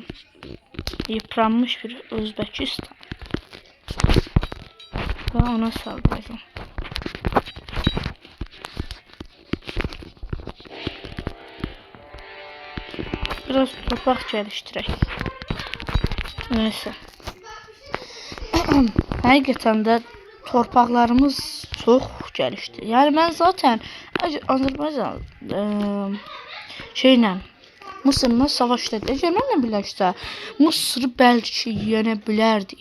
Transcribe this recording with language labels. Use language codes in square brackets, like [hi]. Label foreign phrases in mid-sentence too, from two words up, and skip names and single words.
[tr] Yıpranmış bir Özbekistan. Ve ona saldıracağım. Biraz toprak geliştirək. Neyse. [az] Həqiqətən də torpaqlarımız çox gəlişdi. Yəni mən zaten Azərbaycan şeylə Mısırla savaşda əgər mənlə birləşsə Mısırı bəlkə yenə bilərdik.